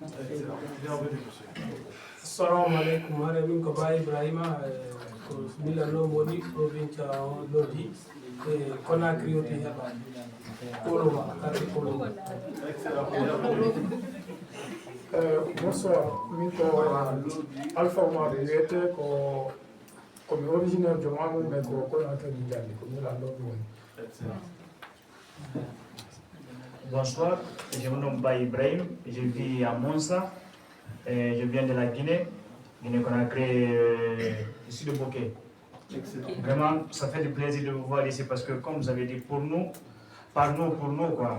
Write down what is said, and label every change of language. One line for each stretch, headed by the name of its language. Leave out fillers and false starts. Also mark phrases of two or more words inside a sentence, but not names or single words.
Fula: Assalamu alaikum, harami ko ba Ibrahima ko Milano woni provincia Lodi. Conakry oti heɓa Koloma karɗe Koloma. Bonsoir, min ko Alpha Oumar wiyete komi
French: originaire de Mamou mais
Fula: ko Conakry mi jandi ko Milan ɗo mi woni.
French: Bonsoir, je me nomme Baye Ibrahim, je vis à Monza, je viens de la Guinée, Guinée-Conakry, je suis de Bokeh. Vraiment, ça fait du plaisir de vous voir ici parce que, comme vous avez dit, pour nous, quoi.